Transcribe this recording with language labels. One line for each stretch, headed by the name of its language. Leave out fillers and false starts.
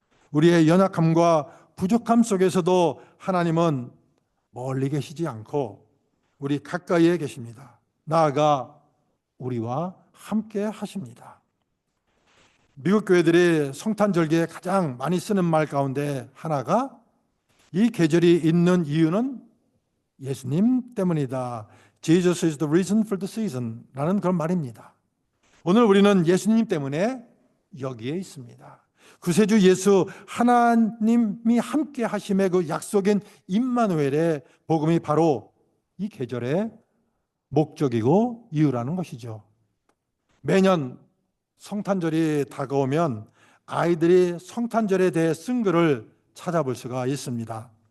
Korean: 우리의 연약함과 부족함 속에서도 하나님은 멀리 계시지 않고 우리 가까이에 계십니다. 나아가 우리와 함께 하십니다. 미국 교회들이 성탄절기에 가장 많이 쓰는 말 가운데 하나가 이 계절이 있는 이유는 예수님 때문이다.
English: Jesus is the reason for the season
Korean: 라는 그런 말입니다. 오늘 우리는 예수님 때문에 여기에 있습니다. 구세주 예수 하나님이 함께 하심의 그 약속인 임마누엘의 복음이 바로 이 계절의 목적이고 이유라는 것이죠. 매년 성탄절이 다가오면 아이들이 성탄절에 대해 쓴 글을 찾아볼 수가 있습니다.